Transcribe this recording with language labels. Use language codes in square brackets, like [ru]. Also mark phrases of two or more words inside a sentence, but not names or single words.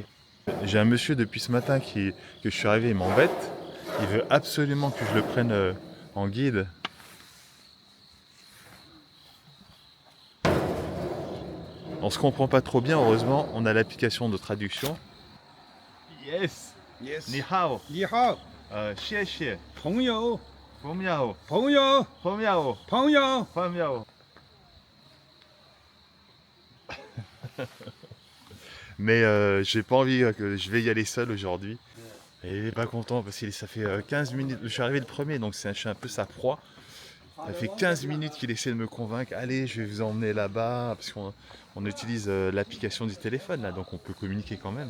[fr] J'ai un monsieur depuis ce matin que je suis arrivé, il m'embête. Il veut absolument que je le prenne en guide. On se comprend pas trop bien, heureusement, on a l'application de traduction. Yes. Yes. [zh] 你好. 你好，谢谢。朋友，朋友。朋友，朋友。朋友。 [fr] 朋友。Mais j'ai pas envie que je vais y aller seul aujourd'hui. Et il est pas content parce que ça fait 15 minutes. Je suis arrivé le premier, donc je suis un peu sa proie. Ça fait 15 minutes qu'il essaie de me convaincre. Allez, je vais vous emmener là-bas. Parce qu'on utilise l'application du téléphone, là, donc on peut communiquer quand même.